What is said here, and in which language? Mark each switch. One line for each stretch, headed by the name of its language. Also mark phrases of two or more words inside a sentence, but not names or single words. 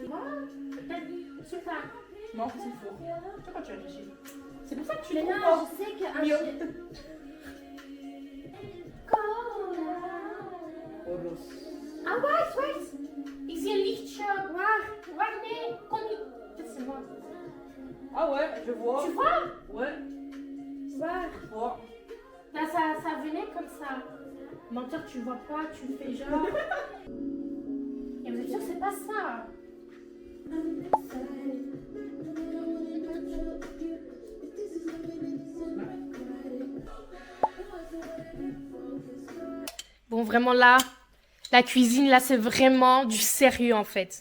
French: Sur ça. Non, c'est le four. Pourquoi tu réfléchis? C'est pour ça que tu Mais les non, trouves pas. je sais que... Mio. Oros.
English: Ah, wait.
Dutch: Ik zie een lichtje. Waar, nee. Kom niet.
French: C'est moi. Ah ouais, je vois. Tu vois? Ouais, Voir. je vois. Là, ça venait comme ça. Menteur, tu vois pas, tu fais genre. Et vous êtes sûr que c'est pas ça? Bon, vraiment là, la cuisine, là, c'est vraiment du sérieux en fait.